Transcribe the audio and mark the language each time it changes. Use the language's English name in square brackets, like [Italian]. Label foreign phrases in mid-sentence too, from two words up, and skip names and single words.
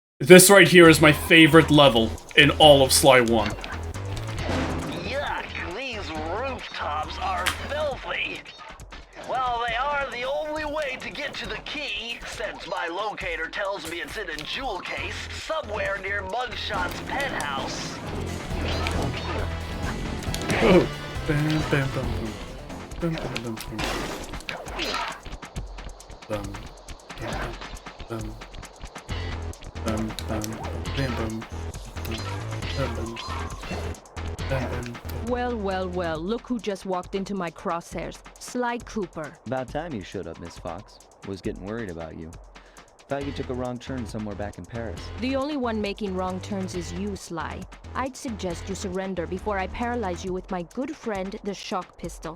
[English] This right here is my favorite level in all of Sly 1. Yuck, these rooftops are filthy. Well, they are the only way to get to the key, since my locator tells me it's in a jewel case somewhere near Mugshot's penthouse. Oh. Bam, bam, bam, bam, bam, bam, bam. Bam, bam, bam, bam, bam, bam, bam, bam, bam. Well, well, well, look who just walked into my crosshairs. Sly Cooper. About time you showed up, Miss Fox. Was getting worried about you. Thought you took a wrong turn somewhere back in Paris. The only one making wrong turns is you, Sly. I'd suggest you surrender before I paralyze you with my good friend, the shock pistol.